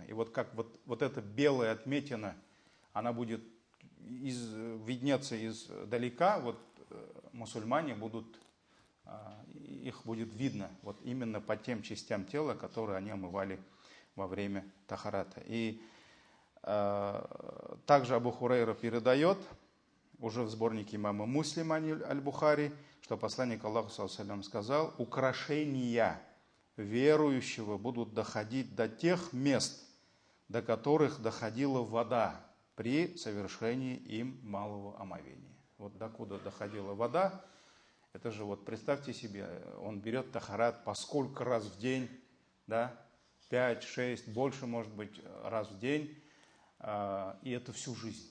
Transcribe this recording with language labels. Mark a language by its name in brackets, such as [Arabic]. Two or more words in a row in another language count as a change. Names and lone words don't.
[Russian] И вот как вот эта белая отметина, она будет виднеться издалека, вот мусульмане будут, их будет видно вот именно по тем частям тела, которые они омывали во время тахарата. И также Абу Хурайра передает, уже в сборнике имама Муслима аль-Бухари, что посланник Аллаха, [Arabic] صلى الله عليه وسلم, [Russian] сказал: украшения верующего будут доходить до тех мест, до которых доходила вода при совершении им малого омовения. Вот докуда доходила вода, это же вот представьте себе, он берет тахарат по сколько раз в день, да, 5, 6, больше может быть раз в день, и это всю жизнь.